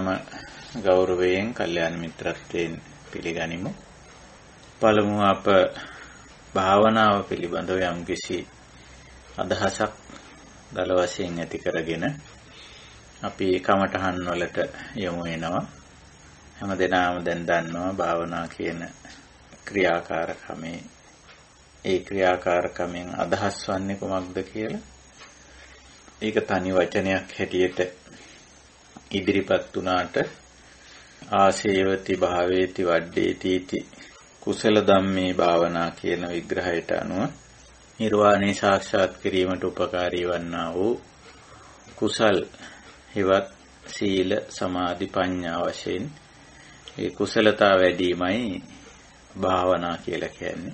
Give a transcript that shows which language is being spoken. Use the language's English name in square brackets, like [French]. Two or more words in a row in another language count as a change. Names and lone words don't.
[Sinhala] ගෞරවයෙන් කල්යාණ මිත්‍රත්වයෙන් පිළිගනිමු පළමුව අප භාවනාව පිළිබඳව යම්කිසි අදහසක් දල වශයෙන් ඇති කරගෙන අපි කමඨහන් වලට යමු වෙනවා හැමදෙනාම දැන් දන්නවා භාවනා කියන ක්‍රියාකාරකමේ ඒ ක්‍රියාකාරකමෙන් අදහස් වන්නේ කොමක්ද කියලා ඒක තනි වචනයක් හැටියට ඉදිරිපත් වුණාට [Pali] ආසේවති භාවේති වඩ්ඩේති इति කුසල ධම්මේ [Sinhala] භාවනා කියන විග්‍රහයට අනුව නිර්වාණය සාක්ෂාත් කිරීමට උපකාරී වන්නා වූ කුසල් හිවත් සීල සමාධි ප්‍රඥා වශයෙන් ඒ කුසලතා වැඩිමයි භාවනා කියලා කියන්නේ.